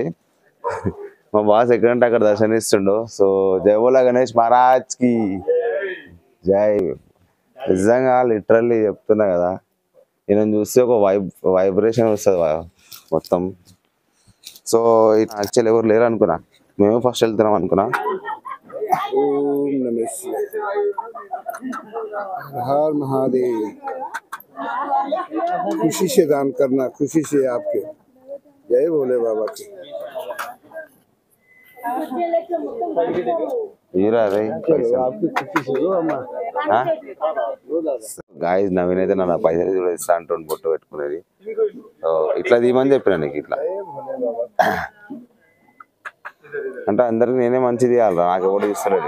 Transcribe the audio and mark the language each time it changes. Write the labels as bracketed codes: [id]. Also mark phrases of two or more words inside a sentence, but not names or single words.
[te] మా బాస్ ఎక్కడంటే అక్కడ దర్శనిస్తుండు. సో [hi] जय बोला गणेश महाराज की जय. [te] నిజంగా లిటరల్లీ చెప్తున్నా కదా, నేను చూస్తే ఒక వైబ్రేషన్ వస్తుంది మొత్తం. [en] so actually [te] ఎవరు లేరు అనుకున్నా, మేము ఫస్ట్ వెళ్తున్నాం అనుకున్నా. [hi] हर महादेव, खुशी से दान करना, खुशी से आपके जय भोले बाबा की. [te] గాయస్ నవీన్ అయితే నా పైసలు కూడా ఇస్తా అంటుండు బొట్టు పెట్టుకునేది. ఇట్లా తీయమని చెప్పిన నీకు. ఇట్లా అంటే అందరికి నేనే మంచిది ఇవ్వాలి, నాకు ఎవరు ఇస్తలేదు.